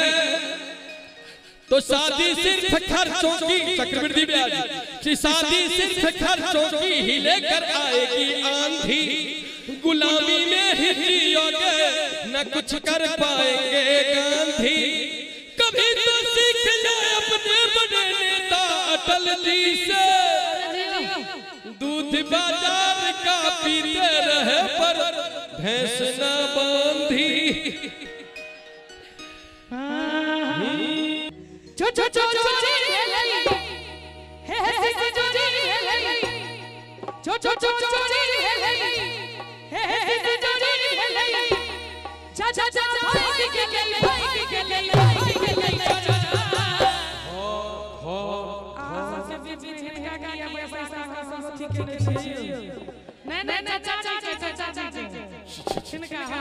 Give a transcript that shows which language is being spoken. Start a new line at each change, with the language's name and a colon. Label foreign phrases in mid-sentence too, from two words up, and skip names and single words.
Hindi: तो शादी सिर्फ खर्चों की चक्रवृद्धि ब्याज कि शादी सिर्फ खर्चों की ही लेकर आएगी आंधी गुलामी में ही जियोगे न कुछ कर पाएंगे गांधी। कभी तो सीख जाए अपने बड़े नेता अटल जी से दूध बाजार का पीते रहे पर भैंस न बांधी। चो चो चो चो हे हे चो चो चो चो हे हे चा चा चा भाई के ले नहीं चा इनका